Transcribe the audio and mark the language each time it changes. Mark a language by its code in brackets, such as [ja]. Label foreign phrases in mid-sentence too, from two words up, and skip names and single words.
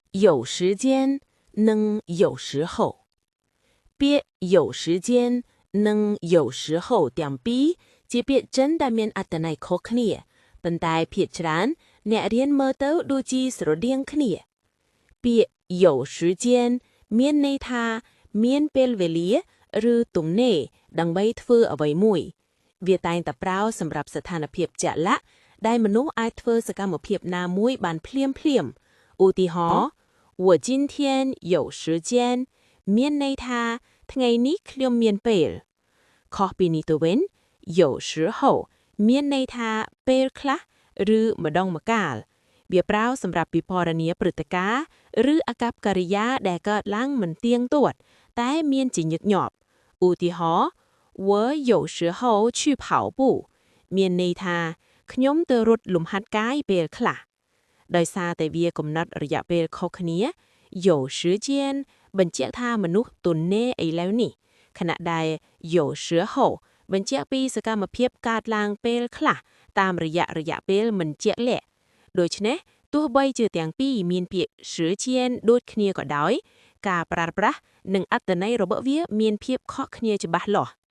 [zh] 有时间能有时候别有时间能有时候 [km] ទាំងពីរជាពាក្យចិនដែលមានអត្ថន័យខុសគ្នាប៉ុន្តែភាគច្រើនអ្នករៀនមើលទៅដូចជាស្រដៀងគ្នាពាក្យ [zh] 有时间 [km] មានន័យថាមានពេលវេលាឬទំ នេរដើម្បីធ្វើអ្វីមួយវាតែងតែប្រើសម្រាប់ស្ថានភាពជាក់លាក់ដែលមនុស្សអាចធ្វើសកម្មភាពណាមួយបានភ្លាមឧទាហរណ៍ [zh] 我今天有时间 [km] មានន័យថាថ្ងៃ នេះខ្ញុំមានពេលខុសពីនេះទៅវិញ [zh] 有时候 [km] មានន័យថាពេលខ្លះឬម្ដងម្កាលវាប្រើសម្រាប់ពិពណ៌នាព្រឹត្តិការណ៍ឬអាកប្បកិ រិយាដែលកើតឡើងមិនទៀងទាត់តែមានជាញឹកញាប់ឧទាហរណ៍ [zh] 我有时候去跑 [km] 步មានន័យថាខ្ញុំទៅរត់លំហាត់កាយពេលខ្លះដោយសារតែវាកំណត់រយៈពេលខុសគ្នា [zh] 有时间 [km] បញ្ជាក់ថាមនុស្សទំនេរឥឡូវនេះខណៈដែល [zh] 有时候 [km] បញ្ជាក់ពីសកម្មភាពកើតឡើងពេលខ្លះតាមរយៈពេលមិនជាក់លាក់ដូច្នេះទោះបីជាទាំងពីរមានពាក្យ时间ដូចគ្នាក៏ដោយការប្រើប្រាស់និងអត្ថន័យរបស់វាមានភាពខុសគ្នាច្បាស់លាស់